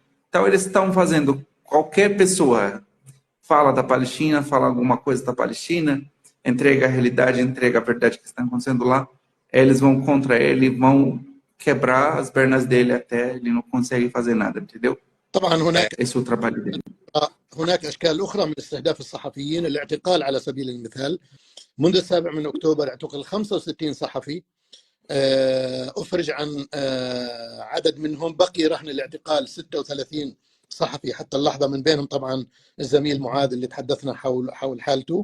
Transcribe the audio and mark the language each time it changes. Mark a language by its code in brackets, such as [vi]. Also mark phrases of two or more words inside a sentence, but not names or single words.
[pt] Então, eles estão fazendo, qualquer pessoa fala da Palestina, fala alguma coisa da Palestina, entrega a realidade, entrega a verdade que está acontecendo lá, eles vão contra ele, vão quebrar as pernas dele até ele não consegue fazer nada, entendeu? [ar] طبعا [pt] esse é o trabalho dele. [ar] هناك أشكال أخرى من استهداف الصحفيين. الاعتقال على سبيل المثال، منذ 7 من أكتوبر اعتقل 65 صحفي، أفرج عن عدد منهم، بقي رهن الاعتقال 36 صحفي حتى اللحظة، من بينهم طبعا الزميل معاذ اللي تحدثنا حول حالته.